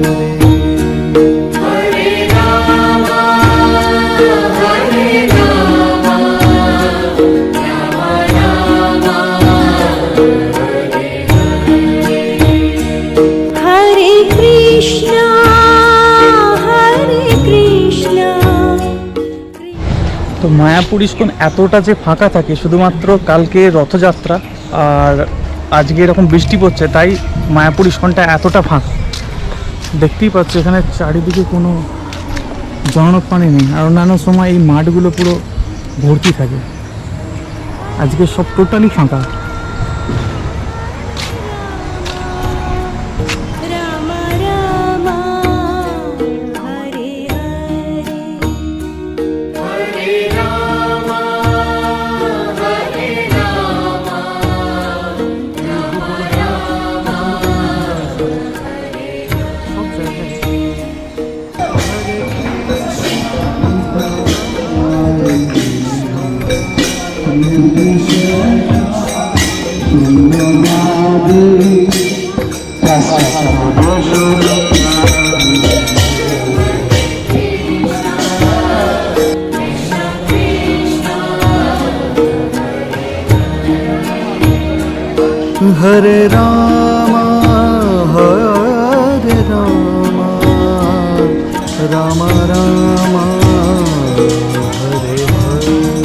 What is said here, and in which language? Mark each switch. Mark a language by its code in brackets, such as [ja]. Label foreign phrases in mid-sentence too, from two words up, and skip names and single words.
[sa] Hare Rama, Hare Rama, Rama Rama, Hare Krishna, Hare Krishna. [bn] তো মায়াপুর ইস্কন এতটা যে ফাঁকা থাকে শুধুমাত্র কালকে রথযাত্রা আর আজকে এরকম বৃষ্টি পড়ছে, তাই মায়াপুর ইস্কনটা এতটা ফাঁকা। দেখতেই পাচ্ছ এখানে চারিদিকে কোনো জনপ্রাণী নেই, আর অন্যান্য সময় এই মাঠগুলো পুরো ভর্তি থাকে। আজকে সব টোটালি ফাঁকা। [sa] Rama Rama, Hare Hare. Hare Rama, Hare Rama, Rama Rama, [bn] সব জায়গায় [sa] Hare Krishna, Hare Rama, Hare Rama, Rama Rama, Hare Hare.